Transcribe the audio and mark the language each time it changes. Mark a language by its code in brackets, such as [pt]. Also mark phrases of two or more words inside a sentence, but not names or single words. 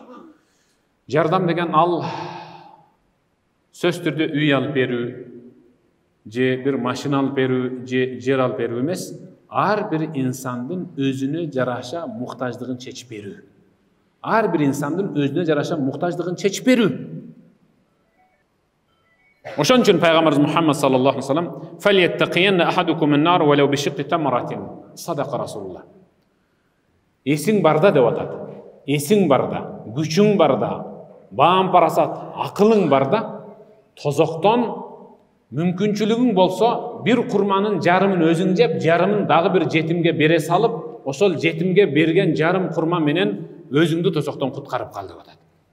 [ky] Жардам деген ал сөз түрдө үй алып берүү, же бир машина алып берүү, же жер алып берүү эмес, ар бир инсандын өзүнө жараша муктаждыгын чечип берүү. Ар бир инсандын өзүнө жараша муктаждыгын чечип берүү. Ошон үчүн пайгамбарыбыз [ar] Мухаммад صلى الله عليه وسلم "فليتقين أحدكم النار ولو بشق تمرة." صدق رسول الله. [ky] Эсиң барда деп атат. Эсиң барда, күчүң барда, баам парасат, акылың барда, тозоктон мүмкүнчүлүгүң болсо, бир курманын жарымын өзүң жеп, жарымын дагы бир жетимге бере салып, ошол жетимге берген жарым курма менен өзүңдү тозоктон куткарып кал деп атат.